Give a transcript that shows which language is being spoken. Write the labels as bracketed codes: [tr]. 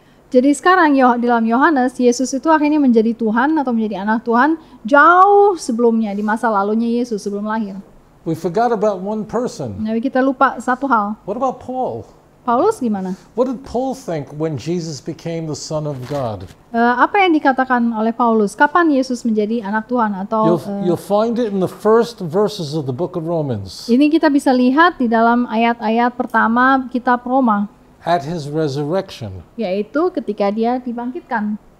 [id] Jadi sekarang di dalam Yohanes, Yesus itu akhirnya menjadi Tuhan atau menjadi anak Tuhan jauh sebelumnya, di masa lalunya Yesus sebelum lahir. [en] We forgot about one person. [id] Tapi kita lupa satu hal. [en] What about Paul? [id] Paulus gimana? [en] What did Paul think when Jesus became the Son of God? [id] Apa yang dikatakan oleh Paulus? Kapan Yesus menjadi anak Tuhan? Atau [en] You'll find it in the first verses of the book of Romans. [id] ini kita bisa lihat di dalam ayat-ayat pertama kitab Roma. [en] At his resurrection, [id] Yaitu ketika dia dibangkitkan.